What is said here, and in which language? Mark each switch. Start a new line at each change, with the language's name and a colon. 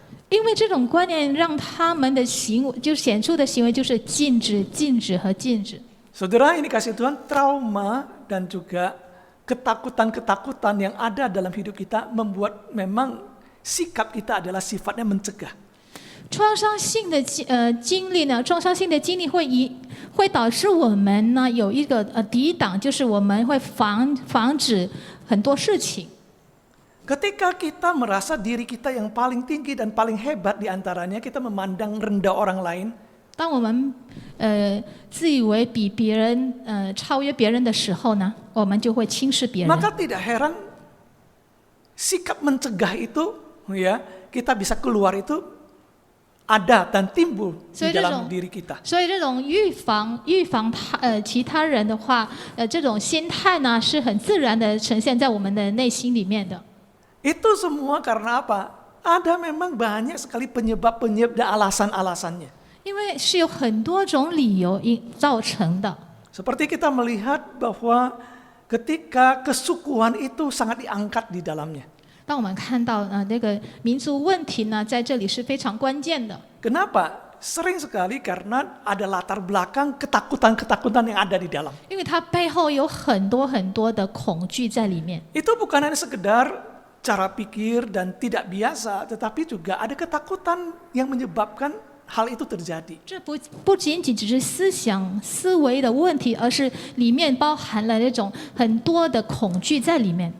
Chinese: 因为这种观念让他们的行为，就显出的行为就是禁止、禁止和禁止。
Indonesian: Saudara, ini kasih Tuhan, trauma dan juga ketakutan-ketakutan yang ada dalam hidup kita membuat memang sikap kita adalah sifatnya mencegah.
Chinese: 创伤性的经历呢，创伤性的经历会导致我们呢有一个抵挡，就是我们会防止很多事情。
Indonesian: Ketika kita merasa diri kita yang paling tinggi dan paling hebat di antaranya, kita memandang rendah orang lain.
Chinese: 当我们自以为比别人超越别人的时候呢，我们就会轻视别人。
Indonesian: Maka tidak heran sikap mencegah itu, ya, kita bisa keluar itu ada dan timbul di dalam diri kita.
Chinese: 所以这种预防其他人的话，这种心态呢是很自然的呈现在我们的内心里面的。
Indonesian: Itu semua karena apa? Ada memang banyak sekali penyebab dan alasan-alasannya.
Chinese: 因为是有很多种理由造成的。
Indonesian: Seperti kita melihat bahwa ketika kesukuan itu sangat diangkat di dalamnya.
Chinese: 当我们看到那个民族问题呢，在这里是非常关键的。
Indonesian: Kenapa? Sering sekali karena ada latar belakang ketakutan-ketakutan yang ada di dalam.
Chinese: 因为它背后有很多的恐惧在里面。
Indonesian: Itu bukan hanya sekedar cara pikir dan tidak biasa, tetapi juga ada ketakutan yang menyebabkan hal itu terjadi.
Chinese: 这不仅仅只是思维的问题，而是里面包含了那种很多的恐惧在里面。